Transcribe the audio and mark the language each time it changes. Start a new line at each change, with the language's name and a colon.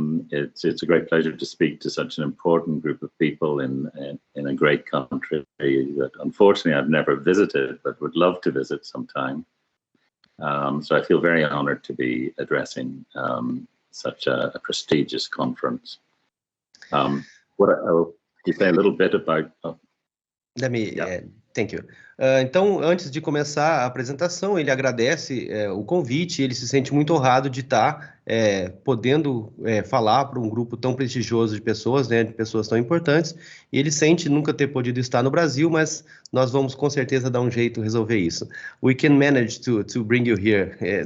English: It's a great pleasure to speak to such an important group of people in a great country that unfortunately I've never visited, but would love to visit sometime. So I feel very honored to be addressing such a prestigious conference. I'll say a little bit about... Thank you.
Portuguese: Então, antes de começar a apresentação, ele agradece o convite, ele se sente muito honrado de estar podendo falar para um grupo tão prestigioso de pessoas, né, de pessoas tão importantes, e ele sente nunca ter podido estar no Brasil, mas nós vamos com certeza dar um jeito de resolver isso.
English: We can manage to bring you here.